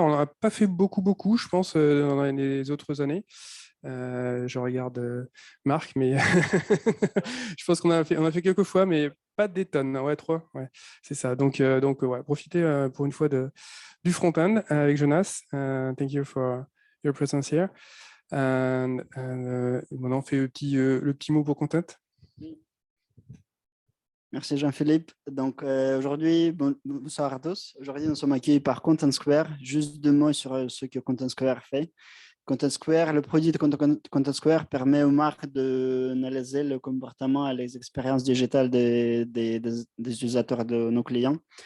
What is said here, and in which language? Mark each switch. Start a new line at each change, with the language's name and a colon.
French: On n'en a pas fait beaucoup, je pense, dans les autres années. Je regarde Marc, mais je pense qu'on a fait quelques fois, mais pas des tonnes. Ouais, 3, ouais, c'est ça. Donc ouais, profitez pour une fois du front-end avec Jonas.
English: Thank you for your presence here.
French: Maintenant, on fait le petit mot pour content. Merci Jean-Philippe. Donc aujourd'hui, bonsoir à tous. Aujourd'hui, nous sommes accueillis par ContentSquare. Juste 2 mots sur ce que ContentSquare fait. ContentSquare, le produit de ContentSquare permet aux marques d'analyser le comportement et les expériences digitales des utilisateurs de nos clients.